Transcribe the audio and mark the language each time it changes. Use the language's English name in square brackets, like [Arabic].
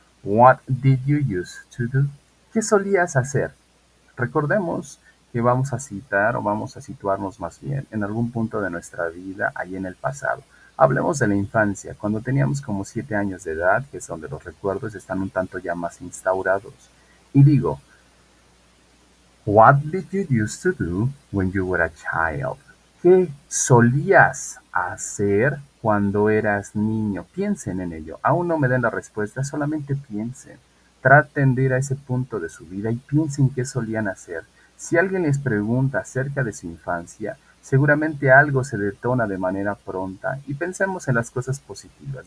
[English] What did you use to do? [Spanish] ¿Qué solías hacer? Recordemos que vamos a citar o vamos a situarnos más bien en algún punto de nuestra vida, ahí en el pasado. Hablemos de la infancia, cuando teníamos como 7 años de edad, que es donde los recuerdos están un tanto ya más instaurados. Y digo, [English] what did you used to do when you were a child? [Spanish] ¿Qué solías hacer cuando eras niño? Piensen en ello. Aún no me den la respuesta, solamente piensen. Traten de ir a ese punto de su vida y piensen qué solían hacer. Si alguien les pregunta acerca de su infancia, seguramente algo se detona de manera pronta y pensemos en las cosas positivas.